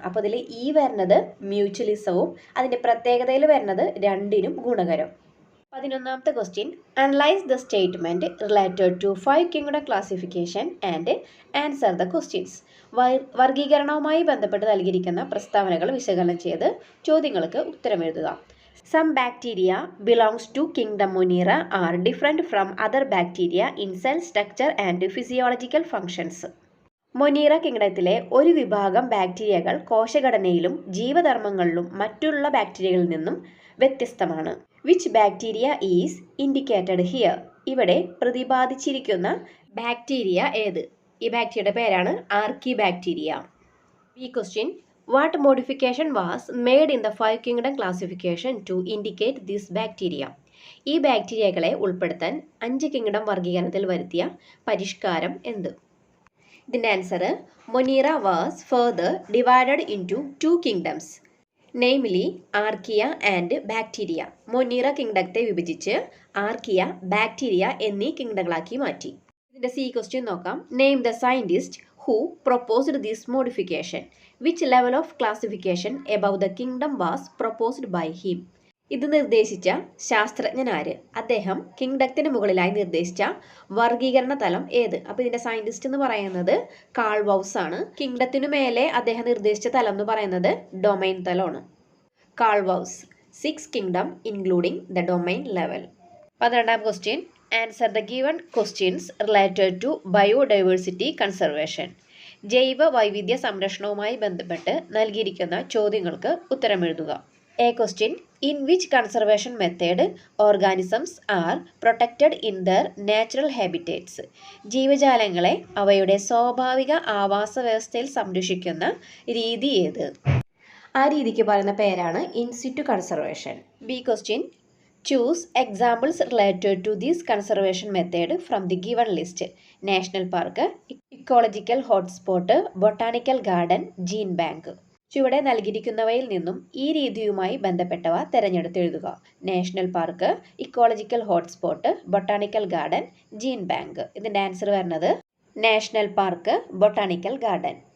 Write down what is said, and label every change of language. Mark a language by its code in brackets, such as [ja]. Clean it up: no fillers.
[ml] അപ്പോൾ അതിൽ ഇ വരുന്നത് മ്യൂച്വലിസവും അതിൻ്റെ പ്രത്യേകതയിൽ വരുന്നത് രണ്ടിനും ഗുണകരം. 11ാമത്തെ question. [en] Analyse the statement related to 5 kingdom classification and answer the questions. [ml] വർഗീകരണവുമായി ബന്ധപ്പെട്ട് നൽകിയിരിക്കുന്ന പ്രസ്താവനകൾ വിശകലനം ചെയ്ത് ചോദ്യങ്ങൾക്ക് ഉത്തരമെഴുതുക. [en] Some bacteria belongs to kingdom Monera are different from other bacteria in cell structure and physiological functions. [ml] Monera കിങ്ഡത്തിലെ ഒരു വിഭാഗം ബാക്ടീരിയകൾ കോശഘടനയിലും ജീവധർമ്മങ്ങളിലും മറ്റുള്ള ബാക്ടീരിയകളിൽ നിന്നും വ്യത്യസ്തമാണ്. [en] Which bacteria is indicated here? [ml] ഇവിടെ പ്രതിപാദിച്ചിരിക്കുന്ന ബാക്ടീരിയ ഏത്? ഈ ബാക്ടീരിയയുടെ പേരാണ് ആർക്കി ബാക്ടീരിയ. ഈ question. [en] What modification was made in the 5 kingdom classification to indicate this bacteria? [ml] ഈ ബാക്ടീരിയകളെ ഉൾപ്പെടുത്താൻ 5 കിങ്ഡം വർഗീകരണത്തിൽ വരുത്തിയ പരിഷ്കാരം എന്ത്? [en] ഇതിൻ്റെ answer Monera was further divided into 2 kingdoms, namely Archaea and bacteria. [ml] Monera കിങ്ഡത്തെ വിഭജിച്ച് ആർക്കിയ, ബാക്ടീരിയ എന്നീ കിങ്ഡങ്ങളാക്കി മാറ്റി. ഇതിൻ്റെ സി ക്വസ്റ്റ്യൻ നോക്കാം. [en] Name the scientist who proposed this modification. Which level of classification above the kingdom was proposed by him? [ml] ഇത് നിർദ്ദേശിച്ച ശാസ്ത്രജ്ഞൻ ആര്? അദ്ദേഹം കിങ്ഡത്തിന് മുകളിലായി നിർദ്ദേശിച്ച വർഗീകരണ തലം ഏത്? അപ്പോൾ ഇതിൻ്റെ സയൻറ്റിസ്റ്റ് എന്ന് പറയുന്നത് കാൾ വൗസ് ആണ്. കിങ്ഡത്തിനു മേലെ അദ്ദേഹം നിർദ്ദേശിച്ച തലം എന്ന് പറയുന്നത് domain തലമാണ്. [en] Carl Woese 6 kingdom including the domain level. 12ാം question. Answer the given questions related to biodiversity conservation. [ml] ജൈവ വൈവിധ്യ സംരക്ഷണവുമായി ബന്ധപ്പെട്ട് നൽകിയിരിക്കുന്ന ചോദ്യങ്ങൾക്ക് ഉത്തരമെഴുതുക. A question. [en] In which conservation method organisms are protected in their natural habitats. [ml] ജീവജാലങ്ങളെ അവയുടെ സ്വാഭാവിക ആവാസ വ്യവസ്ഥയിൽ സംരക്ഷിക്കുന്ന രീതി ഏത്? ആ രീതിക്ക് പറയുന്ന പേരാണ് in situ conservation. B question. [en] Choose examples related to this conservation method from the given list. National park, ecological hotspot, botanical garden, gene bank. [ml] ചുവടെ നൽകിയിരിക്കുന്നവയിൽ നിന്നും ഈ രീതിയുമായി ബന്ധപ്പെട്ടവ തിരഞ്ഞെടുത്തെഴുതുക. [en] National park, ecological hotspot, botanical garden, gene bank. [ml] ഇതിൻ്റെ answer വരുന്നത് national park, botanical garden.